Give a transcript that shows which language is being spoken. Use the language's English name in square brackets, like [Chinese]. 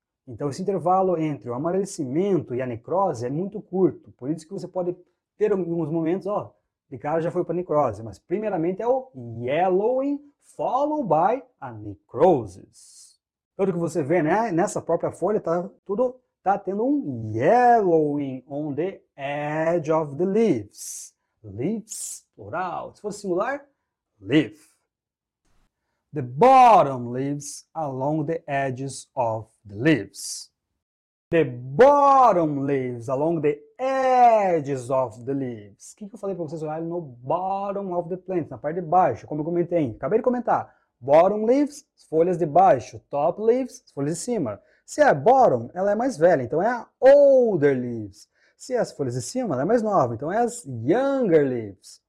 [Portuguese] Então esse intervalo entre o amarelecimento e a necrose é muito curto, por isso que você pode ter alguns momentos, ó, de cara já foi para necrose, mas primeiramente é o yellowing, [English] followed by a necrosis. [Portuguese] Tudo que você vê, né, nessa própria folha, tá tendo um yellowing [English] on the edge of the leaves. [Portuguese] Leaves, plural. Se fosse singular, leaf. [English] The bottom leaves along the edges of the leaves. The bottom leaves along the edges of the leaves. [Portuguese] O que eu falei para vocês olharem no bottom of the plant, na parte de baixo, como eu comentei. Acabei de comentar. Bottom leaves, as folhas de baixo. Top leaves, as folhas de cima. Se é bottom, ela é mais velha, então é a older leaves. Se é as folhas de cima, ela é mais nova, então é as younger leaves.